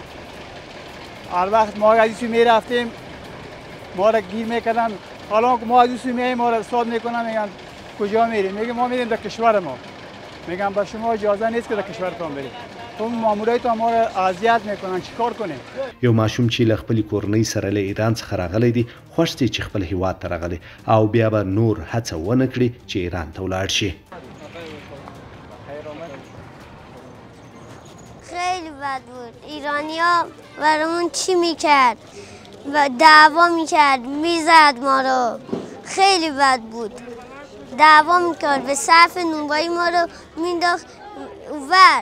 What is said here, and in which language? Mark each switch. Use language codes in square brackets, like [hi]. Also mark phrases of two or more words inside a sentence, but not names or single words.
[fa] هر وقت ما از این میرفتیم ما را گیر میکردن. حالا ما از این میایم ما را استاد میکنن، میگن کجا میریم؟ میگم ما میریم در کشور ما. میگم با شما اجازه نیست که در کشورتان برید. اون مامورایتان ما را اذیت میکنن، چیکار کنیم؟ [ps] یو ماشوم چې له خپلې کورنۍ سره له ایران څخه راغلی دی خوښ دی چې خپل هیواد ته راغلی او بیا به نور هڅه ونه کړي چې ایران ته ولاړ شي. [fa] خیلی بد بود. ایرانیا برامون چی میکرد و دعوا میکرد، میزد ما رو. خیلی بد بود. دعوا میکرد به صف نونوایی ما رو مینداخت ور.